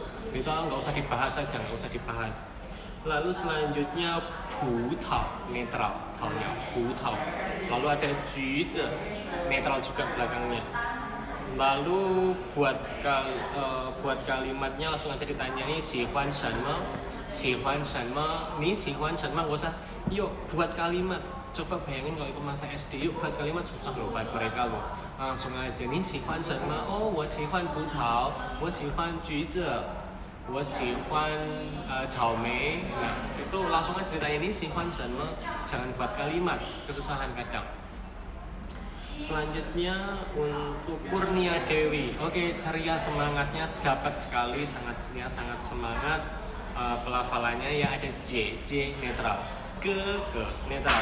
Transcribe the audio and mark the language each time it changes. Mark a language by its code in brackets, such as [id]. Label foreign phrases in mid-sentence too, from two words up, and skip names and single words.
[id] Itu nggak usah dibahas aja, nggak usah dibahas. Lalu selanjutnya [zh] 葡萄, [id] netral, taonya [zh] 葡萄. [id] Lalu ada juze, netral juga belakangnya. Lalu buat kalimatnya langsung aja ditanyai [zh] 喜欢什么，你喜欢什么, [id] gak usah. Yuk buat kalimat, coba bayangin kalau itu masa SD, yuk buat kalimat susah loh buat mereka loh. Langsung aja [zh] 你喜欢什么, oh 我喜欢葡萄，我喜欢橘子，我喜欢草莓. [id] Nah itu langsung aja ditanya [zh] 你喜欢什么, [id] jangan buat kalimat, kesusahan kadang. Selanjutnya untuk Kurnia Dewi. Oke, ceria semangatnya dapat sekali, sangat ceria, sangat semangat. Pelafalannya ya ada J netral, ke netral.